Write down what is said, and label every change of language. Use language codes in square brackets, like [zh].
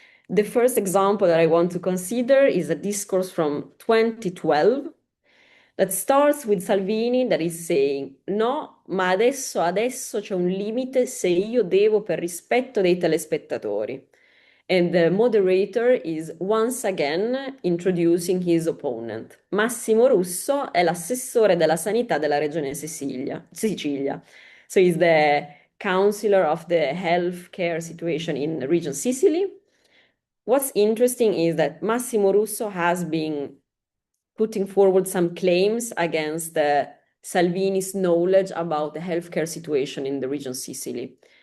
[en] The first example that I want to consider is a discourse from 2012 that starts with Salvini that is saying: [it] no, ma adesso c'è un limite se io devo per rispetto dei telespettatori. [en] And the moderator is once again introducing his opponent. [it] Massimo Russo è l'assessore della sanità della regione Sicilia. [en] So he's the counselor of the healthcare situation in the region Sicily. What's interesting is that Massimo Russo has been putting forward some claims against Salvini's knowledge about the healthcare situation in the region Sicily.